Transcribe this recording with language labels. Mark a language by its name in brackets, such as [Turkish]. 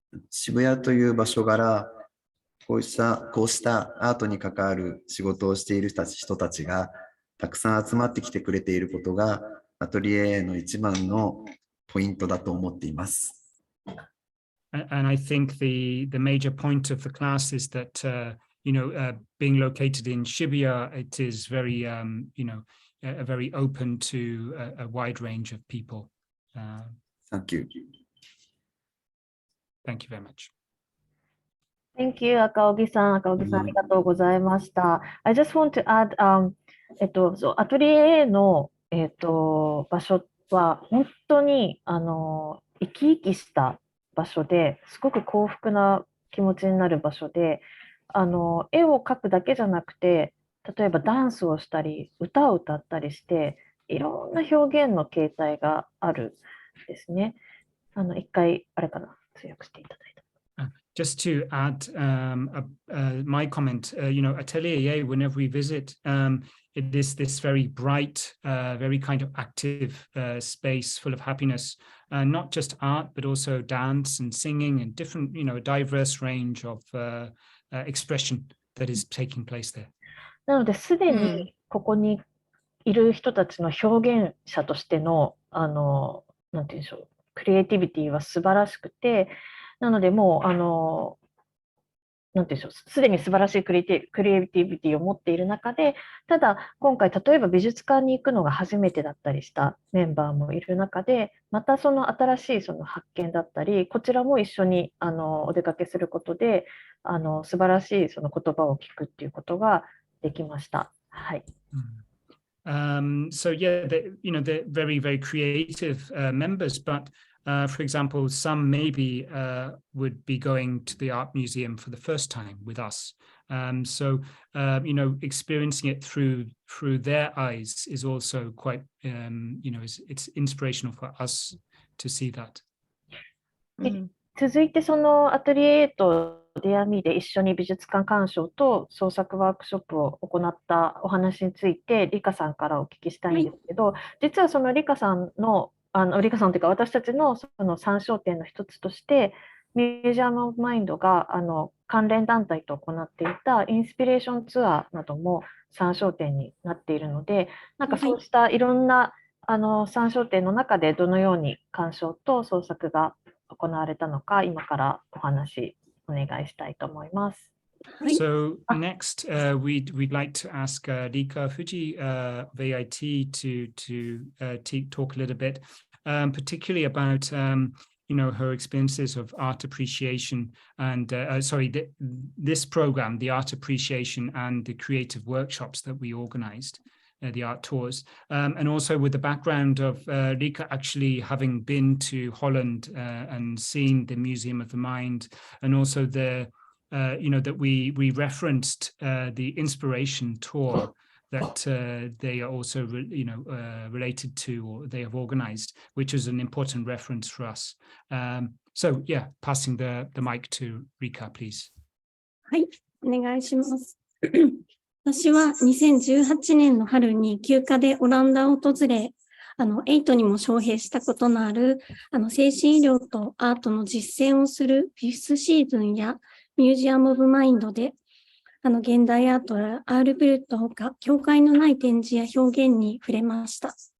[Japanese] 渋谷という場所柄、こうしたアートに関わる仕事をしている人たちがたくさん集まってきてくれていることがアトリエの一番のポイントだと思っています。 [English] And I think the major point of the class is that being located in Shibuya, it is very very open to a wide range of people. Thank you. Thank you very much. Thank you, [Japanese] 赤荻さん、ありがとうございました。 [English] I just want to add, [Japanese] アトリエ A の、場所は本当に生き生きした場所ですごく幸福な気持ちになる場所で、絵を描くだけじゃなくて、例えばダンスをしたり歌を歌ったりしていろんな表現の形態があるんですね。一回あれかな、通訳していただいた。 [English] Just to add my comment, atelier, whenever we visit, it is this very bright, very kind of active space full of happiness, not just art, but also dance and singing and different, a diverse range of expression that is taking place there. [Japanese] なので、すでにここにいる人たちの表現者としての、なんて言うんでしょう、クリエイティビティは素晴らしくて、なのでもう、なんて言うんでしょう、すでに素晴らしいクリエイティビティを持っている中で、ただ、今回、例えば美術館に行くのが初めてだったりしたメンバーもいる中で、またその新しいその発見だったり、こちらも一緒にお出かけすることで、素晴らしいその言葉を聞くっていうことができました。はい。 [English] So yeah, they're very, very creative members, but for example, some maybe would be going to the art museum for the first time with us. So experiencing it through their eyes is also quite, it's inspirational for us to see that. [Japanese] 続いてそのアトリエ A とデアミーで一緒に美術館鑑賞と創作ワークショップを行ったお話についてリカさんからお聞きしたいんですけど、実はそのリカさんのリカさんというか私たちのその参照点の一つとしてミュージアム・オブ・マインドが関連団体と行っていたインスピレーションツアーなども参照点になっているので、なんかそうしたいろんな参照点の中でどのように鑑賞と創作が行われたのか、今からお話お願いしたいと思います。 [English] So next, we'd like to ask Rika Fuji of AIT to talk a little bit, particularly about her experiences of art appreciation and this program, the art appreciation and the creative workshops that we organized. The art tours, and also with the background of Rika actually having been to Holland and seen the Museum of the Mind, and also that we referenced the inspiration tour that they are also related to, or they have organized, which is an important reference for us. So yeah, passing the mic to Rika, please. [Japanese] はい、お願いします。私は2018年の春に休暇でオランダを訪れ、AITにも招聘したことのある、精神医療とアートの実践をするフィフスシーズンやミュージアム・オブ・マインドで、現代アートやアール・ブルットほか、境界のない展示や表現に触れました。